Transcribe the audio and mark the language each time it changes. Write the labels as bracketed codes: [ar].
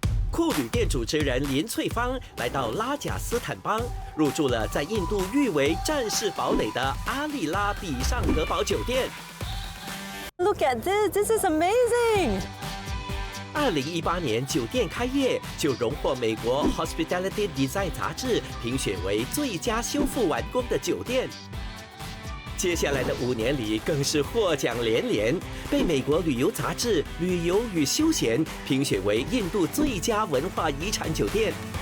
[zh] 酷旅店主持人林翠芳来到拉贾斯坦邦，入住了在印度誉为战士堡垒的阿丽拉比尚格堡酒店。 [en] Look at this! This is amazing! [zh] 2018年酒店开业就荣获美国 Hospitality Design 杂志评选为最佳修复完工的酒店。接下来的5年里，更是获奖连连，被美国旅游杂志《旅游与休闲》评选为印度最佳文化遗产酒店。